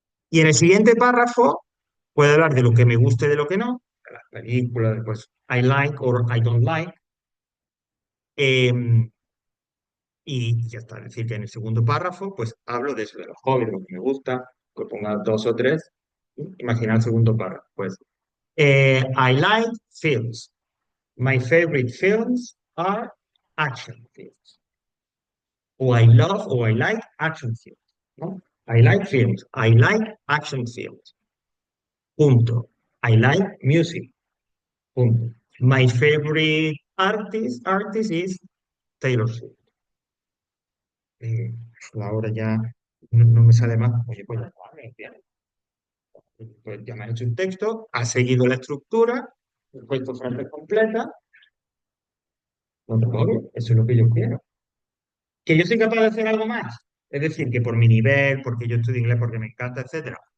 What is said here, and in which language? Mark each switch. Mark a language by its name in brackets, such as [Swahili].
[Spanish] Y en el siguiente párrafo puedo hablar de lo que me guste y de lo que no, de las películas, pues [English] I like or I don't like, [Spanish] em, y ya está. Es decir, que en el segundo párrafo, pues hablo de eso, de los hobbies, de lo que me gusta, que ponga dos o tres. Imagina el segundo párrafo, pues. [English] I like films. My favorite films are action films. O I love or I like action films. [Spanish] ¿No? [English] I like films. I like action films. [Spanish] Punto. [English] I like music. [Spanish] Punto. [English] My favorite artist is Taylor Swift. [Spanish] Eh, Ahora ya no me sale más. Oye, pues ya está, bien. Pues ya me ha hecho un texto, ha seguido la estructura, he puesto frase completa, no te jodes, eso es lo que yo quiero. Que yo soy capaz de hacer algo más. Es decir, que por mi nivel, porque yo estudio inglés, porque me encanta, etcétera.